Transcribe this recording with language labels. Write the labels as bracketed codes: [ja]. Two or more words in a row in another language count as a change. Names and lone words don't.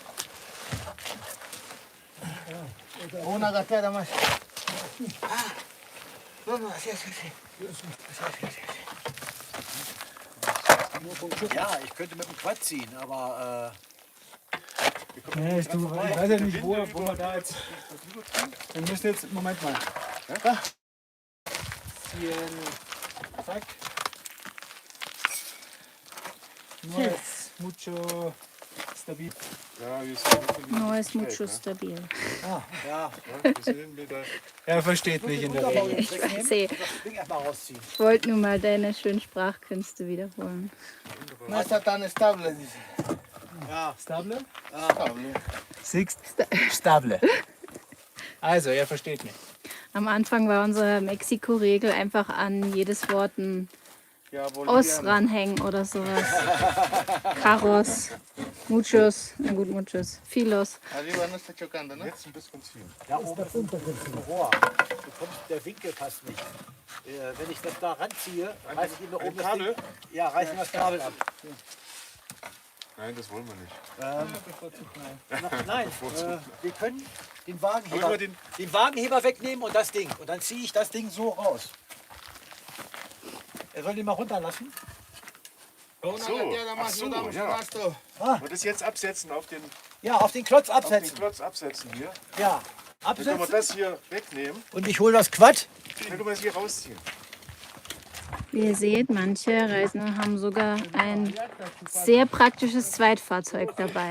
[es] Una gateada más. No, no, así. [de] Ja, ich könnte mit dem Quad ziehen, aber Nee, ich weiß ja nicht, wo wir da jetzt. Wir müssen jetzt, Moment mal. Ja? Zack. [es] No es mucho stabil. [de] Ja, wir sind [es] No es mucho stabil. [de] ja. Ja, wir sind mit der Er versteht mich in der Regel. Ich sehe, Das Ding erstmal rausziehen. ich wollte nur mal deine schönen Sprachkünste wiederholen. [es] No está tan estable, dice. [de] Stable? [es] Estable. [de] Sixt Stable. Also, er versteht mich. Am Anfang war unsere Mexiko-Regel einfach an jedes Wort ein Os ranhängen oder sowas. [es] Carros, muchos, [de] na gut, [es] muchos, filos. Arriba no está chocando, ¿no? [de] Jetzt ein bisschen ziehen. Da oben ist ein Rohr. Der Winkel passt nicht. Wenn ich das da ranziehe, reiße ich ihm da oben das Ding. Ja, reiße ich das Kabel ab. Nein, das wollen wir nicht. Nein, wir können Aber den Wagenheber wegnehmen und das Ding. Und dann ziehe ich das Ding so raus. Er soll den mal runterlassen. [es] Una gateada más, [de] so, [es] no damos [de] ja. [es] abasto. [de] Und das jetzt absetzen auf den Ja, auf den Klotz Auf den absetzen. Klotz absetzen hier. Ja, Dann können wir absetzen. das hier wegnehmen. Und ich hole das Quad. Dann können wir es hier rausziehen. Wie ihr seht, manche Reisende haben sogar ein sehr praktisches Zweitfahrzeug dabei.